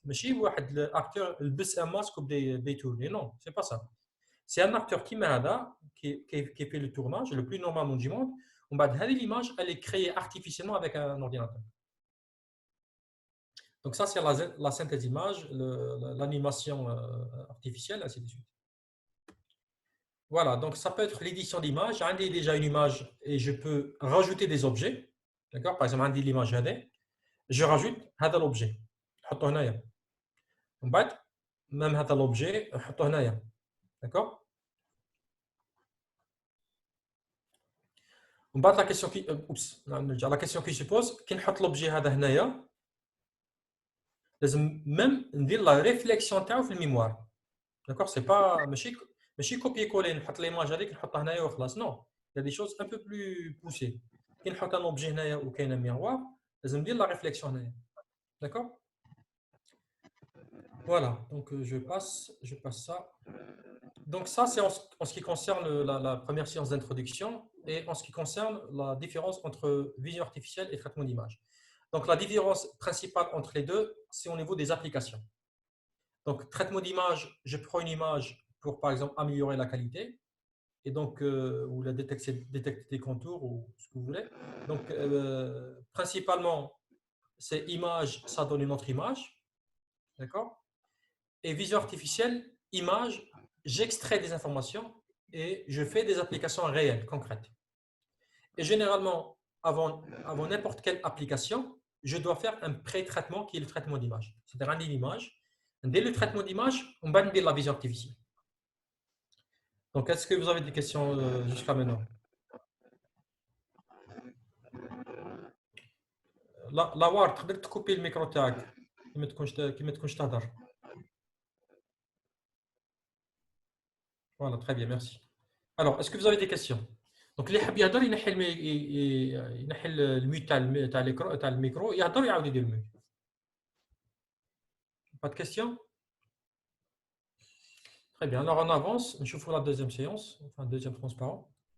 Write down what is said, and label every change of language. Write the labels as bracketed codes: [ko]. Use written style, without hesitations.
[ar] ماشي واحد acteur لبس [fr] un masque [ar] وبدا يتورني. [fr] Non, c'est pas ça. C'est un acteur qui fait le tournage le plus normal du monde. L'image, elle est créée artificiellement avec un ordinateur. Donc ça, c'est la synthèse d'image, l'animation artificielle, ainsi de suite. Voilà, donc ça peut être l'édition d'image. J'ai déjà une image et je peux rajouter des objets. D'accord? Par exemple, j'ai l'image, je rajoute l'objet. Même l'objet, d'accord? [ar] ومن بعد [fr] la question qui se pose [ar] كي نحط l'objet هذا هنايا لازم même ندير [fr] la réflexion [ar] تاعو في الميموار. [fr] D'accord? C'est pas [ar] ماشي [fr] copier coller [ar] نحط l'image هذيك نحطها هنايا وخلاص. [fr] Non, il y a des choses un peu plus poussées. [ar] كي نحط [fr] un objet [ar] هنايا وكاين [fr] un miroir [ar] لازم ندير [fr] la réflexion [ar] هنايا. [fr] D'accord? Voilà, donc je passe ça. Donc ça, c'est en ce qui concerne la première séance d'introduction et en ce qui concerne la différence entre vision artificielle et traitement d'image. Donc la différence principale entre les deux, c'est au niveau des applications. Donc traitement d'image, je prends une image pour par exemple améliorer la qualité et donc ou la détecter des contours ou ce que vous voulez. Donc principalement, c'est image, ça donne une autre image, d'accord? Et vision artificielle, image, j'extrais des informations et je fais des applications réelles, concrètes. Et généralement, avant n'importe quelle application, je dois faire un pré-traitement qui est le traitement d'image. C'est-à-dire un image. Dès le traitement d'image, on va dire la vision artificielle. Donc, est-ce que vous avez des questions jusqu'à maintenant? [ar] La Ward, تقدر تكوبي الميكرو تاعك كي ما تكونش تهضر. [fr] Voilà, très bien, merci. Alors, est-ce que vous avez des questions? Donc [ar] اللي يحب يهضر ينحي الميوت تاع الميكرو يهضر يعاود يدير الميوت. [fr] Pas de questions? Très bien, alors on avance. Je vous la deuxième séance, enfin deuxième transparent.